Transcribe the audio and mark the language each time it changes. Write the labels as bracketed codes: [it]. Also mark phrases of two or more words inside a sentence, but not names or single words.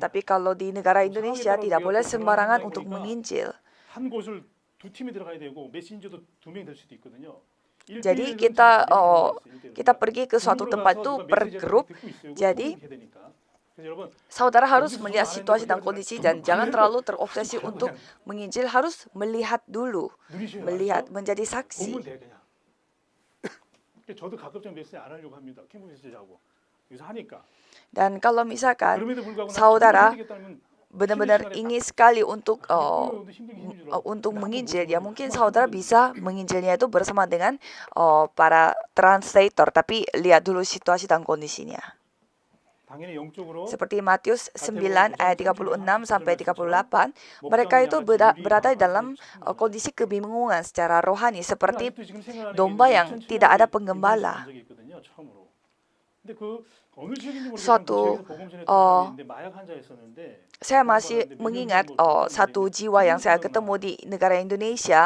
[id] Tapi kalau di negara Indonesia tidak boleh sembarangan untuk menginjil. Jadi kita pergi ke suatu tempat itu per grup. Jadi saudara harus melihat situasi dan kondisi dan jangan terlalu terobsesi untuk menginjil, harus melihat dulu, melihat, menjadi saksi. [ko] 보면 돼 그냥. 저도 가급적 메시지 안 하려고 합니다. 캠프 메시지하고 여기서 하니까. [id] Dan kalau misalkan [ko] 그럼에도 불구하고 [id] saudara [ko] 하겠다면 [id] benar-benar ingin sekali untuk menginjil, ya mungkin saudara bisa menginjilnya itu bersama dengan para translator, tapi lihat dulu situasi dan kondisinya. [ko] 당연히 영적으로 [id] Seperti Matius 9 ayat 36 sampai 38, mereka itu berada dalam kondisi kebingungan secara rohani seperti domba yang tidak ada penggembala. Saya masih mengingat satu jiwa yang saya ketemu di negara Indonesia.